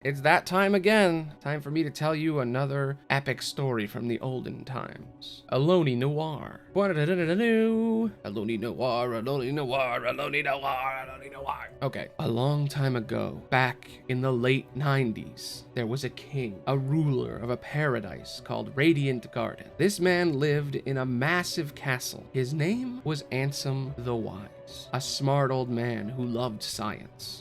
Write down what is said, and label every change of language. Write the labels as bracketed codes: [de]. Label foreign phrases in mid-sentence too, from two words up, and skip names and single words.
[en] it's that time again. Time for me to tell you another epic story from the olden times. Aloni Noir. Aloni Noir, Aloni Noir, Aloni Noir, Aloni Noir. Okay, a long time ago, back in the late 90s, there was a king, a ruler of a paradise called Radiant Garden. This man lived in a massive castle. His name was Ansem the Wise, a smart old man who loved science.